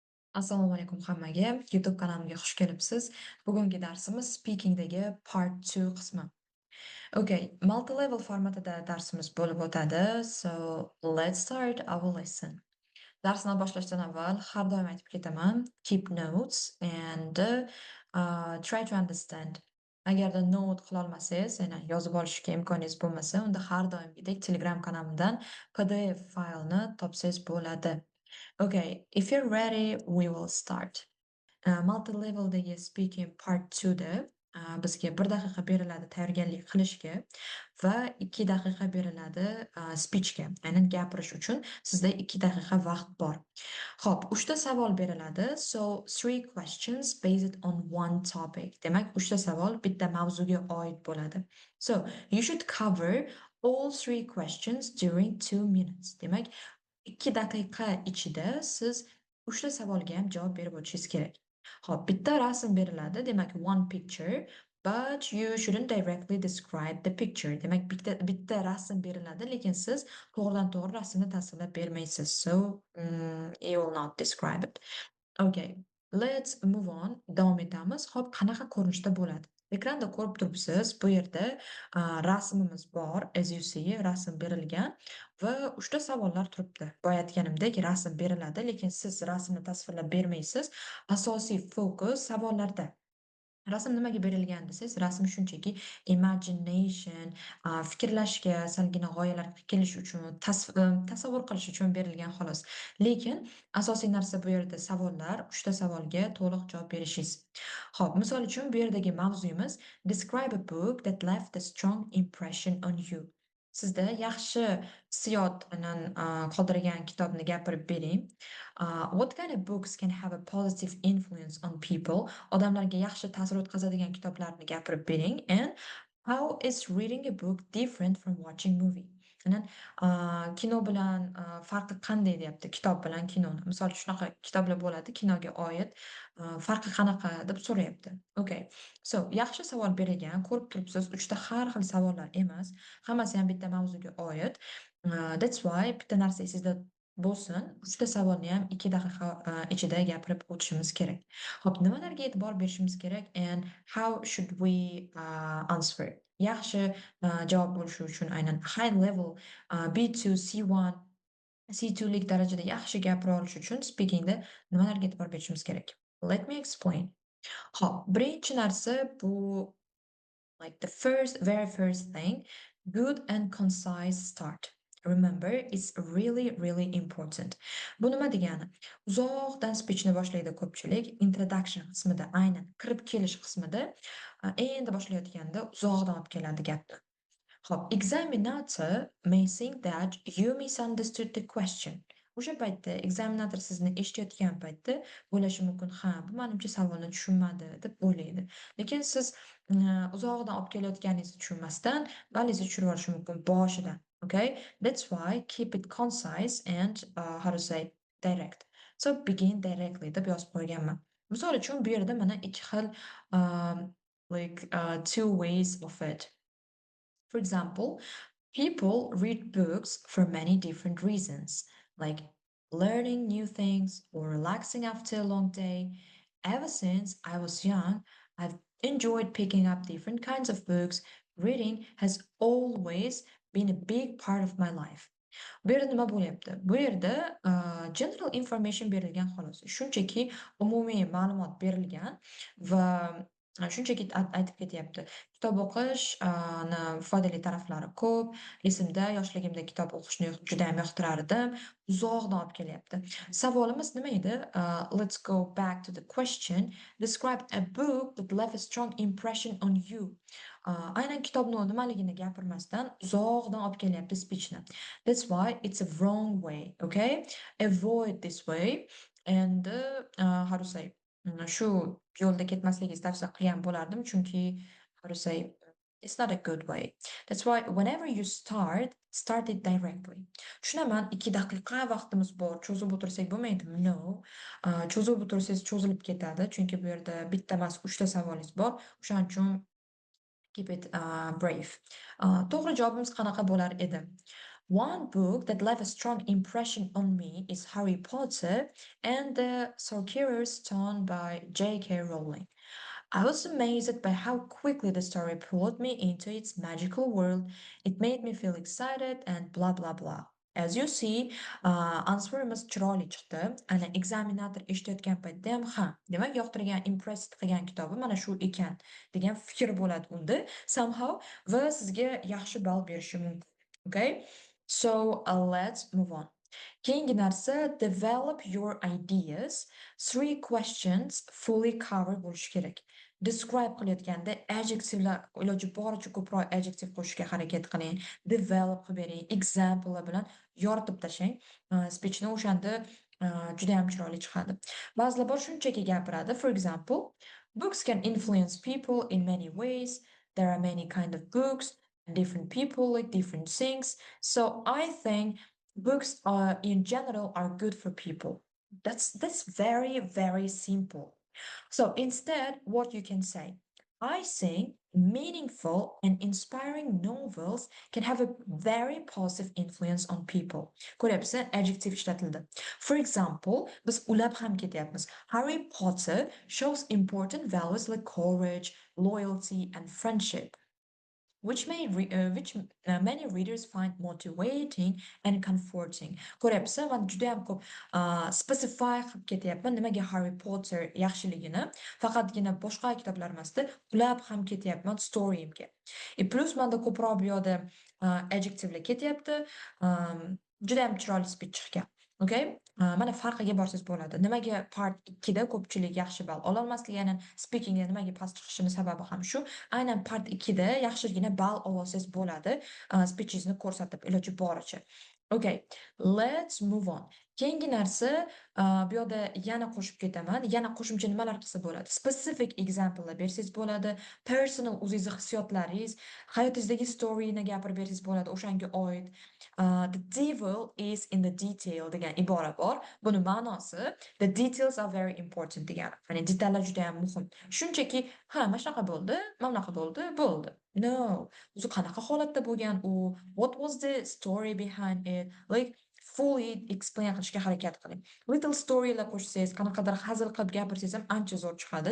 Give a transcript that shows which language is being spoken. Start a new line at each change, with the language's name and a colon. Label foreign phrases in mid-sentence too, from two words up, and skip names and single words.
Uzbek: Assalomu alaykum hammaga. YouTube kanalimga xush kelibsiz. Bugungi darsimiz speakingdagi part 2 qismi. Okay, multi-level formatida darsimiz bo'lib o'tadi.
English: So, let's start our lesson.
Uzbek: Darsni boshlashdan avval har doim aytib ketaman,
English: keep notes and try to understand.
Uzbek: Agarda note qila olmasangiz, ya'ni yozib olishga imkoningiz bo'lmasa, unda har doimgidek Telegram kanalimdan PDF faylni topsangiz bo'ladi.
English: Okay, if you're ready, we will start.
Uzbek: Multi-leveldagi
English: speaking part
Uzbek: 2da bizga 1 daqiqa beriladi tayyorgarlik qilishga va 2 daqiqa beriladi speechga, ya'ni gapirish uchun sizda 2 daqiqa vaqt bor. Xo'p, 3 ta savol beriladi.
English: So, 3 questions based on one topic.
Uzbek: Demak, 3 ta savol bitta mavzuga oid bo'ladi.
English: So, you should cover all 3 questions during 2 minutes.
Uzbek: Demak, 2 daqiqa ichida siz 3 ta savolga ham javob berib o'tishingiz kerak. Xo'p, bitta rasm beriladi, demak
English: one picture, but you shouldn't directly describe the picture.
Uzbek: Demak, bitta rasm beriladi, lekin siz to'g'ridan-to'g'ri rasmni tasvirlab bermaysiz.
English: So, you will not describe it. Okay, let's move on.
Uzbek: Davom etamiz. Xo'p, qanaqa ko'rinishda bo'ladi? Ekranda ko'rib turibsiz, bu yerda rasmimiz bor,
English: as you see,
Uzbek: rasm berilgan va 3 ta savollar turibdi. Boya aytganimdek, rasm beriladi, lekin siz rasmni tasvirlab bermaysiz. Asosiy fokus savollarda. Rasm nimaga berilgan desangiz, rasm shunchaki imagination, fikrlashga, salgina g'oyalarga kelish uchun, tasavvur qilish uchun berilgan xolos. Lekin asosiy narsa bu yerda savollar, 3 ta savolga to'liq javob berishingiz. Xo'p, misol uchun bu yerdagi mavzuyimiz
English: describe a book that left a strong impression on you.
Uzbek: Sizda yaxshi hissiyot bilan qoldirgan kitobni gapirib bering.
English: What kind of books can have a positive influence on people?
Uzbek: Odamlarga yaxshi ta'sir o'tkazadigan kitoblarni gapirib bering.
English: And how is reading a book different from watching movie?
Uzbek: Aynan kino bilan farqi qanday deyapti, kitob bilan kinoni. Misol shunaqa kitoblar bo'ladi, kinoga oid farqi qanaqa deb so'rayapti.
English: Okay.
Uzbek: So, yaxshi savol berilgan, ko'rib turibsiz, 3 ta har xil savollar emas, hammasi ham bitta mavzuga oid.
English: That's why
Uzbek: bitta narsa esingizda bo'lsin, 3 ta savolni ham 2 daqiqa ichida gapirib o'tishimiz kerak. Xo'p, nimalarga e'tibor berishimiz kerak
English: and how should we answer?
Uzbek: Yaxshi javob bo'lishi uchun aynan
English: high level
Uzbek: B2, C1, C2 lik darajada yaxshi gapira olish uchun speakingda nimalarga e'tibor berishimiz kerak?
English: Let me explain.
Uzbek: Xo'p, birinchi narsa bu
English: like the very first thing, good and concise start. Remember, it's really important.
Uzbek: Bu nima degani? Uzoqdan speechni boshlaydi ko'pchilik, introduction qismida, aynan kirib kelish qismida, endi boshlayotganda uzoqdan olib keladi gapni.
English: Xo'p, examinator may think that you misunderstood the question.
Uzbek: O'sha paytda ekzaminator sizni eshitayotgan paytda o'ylashi mumkin, ha, bu menimcha savolni tushunmadi deb o'ylaydi. Lekin siz uzoqdan olib kelayotganingizni tushunmasdan ballingizni tushirib yuborishi mumkin boshidan.
English: Okay? That's why keep it concise and how to say direct. So begin directly
Uzbek: deb yozib qo'yganman. Misol uchun bu yerda mana ikki xil
English: two ways of it. For example, people read books for many different reasons, like learning new things or relaxing after a long day. Ever since I was young, I've enjoyed picking up different kinds of books. Reading has always been a big part of my life.
Uzbek: Bu yerda nima bo'lyapti? Bu yerda
English: general information
Uzbek: berilgan xolos. Shunchaki umumiy ma'lumot berilgan va shunchaki aytib ketyapti. Kitob o'qish foydali taraflari ko'p. Esimda yoshligimda kitob o'qishni juda ham yoqtirardim. Uzoqdan olib kelyapti. Savolimiz nima edi?
English: Let's go back to the question. Describe a book that left a strong impression on you.
Uzbek: Aynan kitobni nimaligini gapirmasdan uzoqdan olib kelyapti speechni.
English: That's why it's a wrong way, okay? Avoid this way and how to say
Uzbek: shu yo'lda ketmasligingizni tavsiya qilgan bo'lardim, chunki
English: how to say it's not a good way. That's why whenever you start it directly.
Uzbek: Tushunaman, 2 daqiqa vaqtimiz bor, cho'zib o'tirsak bo'lmaydimi?
English: No.
Uzbek: Cho'zib o'tirsangiz cho'zilib ketadi, chunki bu yerda bitta emas, 3 ta savolingiz bor. O'shaning uchun
English: keep it brave.
Uzbek: To'g'ri javobimiz qanaqa bo'lar edi?
English: One book that left a strong impression on me is Harry Potter and the Sorcerer's Stone by J.K. Rowling. I was amazed by how quickly the story pulled me into its magical world. It made me feel excited and blah blah blah. As you see,
Uzbek: answerimiz chiroyli chiqdi. Ana ekzaminator eshitayotgan paytda ham, ha, demak yoqtirgan, impress qilgan kitobi mana shu ekan degan fikr bo'ladi unda somehow va sizga yaxshi ball berishi mumkin.
English: Okay? So, let's move on.
Uzbek: Keyingi narsa
English: develop your ideas. Three questions fully cover
Uzbek: bo'lishi kerak. Describe qilayotganda adjectivelar iloji boricha ko'proq adjective qo'shishga harakat qiling. Develop qilib bering, examplelar bilan yoritib tashlang. Speechni o'shanda juda ham chiroyli chiqadi. Ba'zilar bor shunchaki gapiradi.
English: For example, books can influence people in many ways. There are many kind of books, and different people like different things. So I think books are in general are good for people. That's very, very simple. So instead, what you can say, I think meaningful and inspiring novels can have a very positive influence on people.
Uzbek: Ko'ryapsiz, adjective ishlatildi.
English: For example,
Uzbek: biz ulab ham ketyapmiz.
English: Harry Potter shows important values like courage, loyalty, and friendship which many readers find motivating and comforting.
Uzbek: Ko'ryapsiz, man juda ham ko'p specify qilib ketyapman nimaga Harry Potter yaxshiligini, faqatgina boshqa kitoblar emasda ulab ham ketyapman storyimga. Plus menda ko'proq bu yoqda adjectivelar ketyapti. Juda ham chiroyli speech chiqqan.
English: Okay?
Uzbek: Mana farqiga borsangiz bo'ladi. Nimaga part 2 da ko'pchilik yaxshi ball ololmasligi, aynan speakingda nimaga past chiqishini sababi ham shu. Aynan part 2 da yaxshigina ball olsangiz bo'ladi, speechingizni ko'rsatib iloji boricha.
English: Okay, let's move on.
Uzbek: Keyingi narsa, bu yoqda yana qo'shib ketaman. Yana qo'shimcha nimalar qilsa bo'ladi? Specific examplelar bersangiz bo'ladi. Personal o'zingizni hissiyotlaringiz, hayotingizdagi storyni gapirib bersangiz bo'ladi, o'shanga oid.
English: The devil is in the detail
Uzbek: degan ibora bor. Buni ma'nosi
English: the details are very important
Uzbek: degani. Ya'ni detallar juda ham muhim. Shunchaki, ha, mana shunaqa bo'ldi, mana bunaqa bo'ldi, bo'ldi. No, o'zi qanaqa holatda bo'lgan u?
English: What was the story behind it? Like fully explain
Uzbek: qilishga harakat qiling. Little storylar qo'shsangiz, qanaqadir hazil qilib gapirsangiz ham ancha zo'r chiqadi.